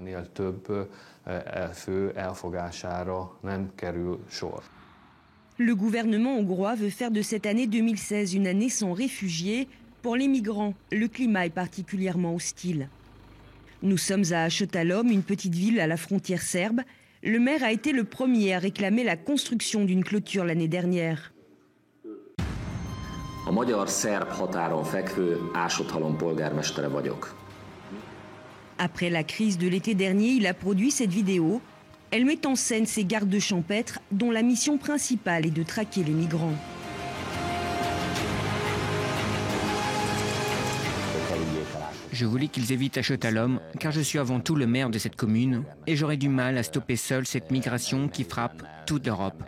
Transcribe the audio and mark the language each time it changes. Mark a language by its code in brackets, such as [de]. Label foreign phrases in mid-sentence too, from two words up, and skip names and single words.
[fr] Le gouvernement hongrois veut faire de cette année 2016 une année sans réfugiés. Pour les migrants, le climat est particulièrement hostile. Nous sommes à Chătălăm, une petite ville à la frontière serbe. Le maire a été le premier à réclamer la construction d'une clôture l'année dernière. [hu] A magyar-szerb határon fekvő Ásothalom polgármestere vagyok. [fr] Après la crise de l'été dernier, il a produit cette vidéo. Elle met en scène ces gardes champêtres dont la mission principale est de traquer les migrants. Je voulais qu'ils évitent à Chătălăm, car je suis avant tout le maire de cette commune et j'aurais du mal à stopper seul cette migration qui frappe toute l'Europe.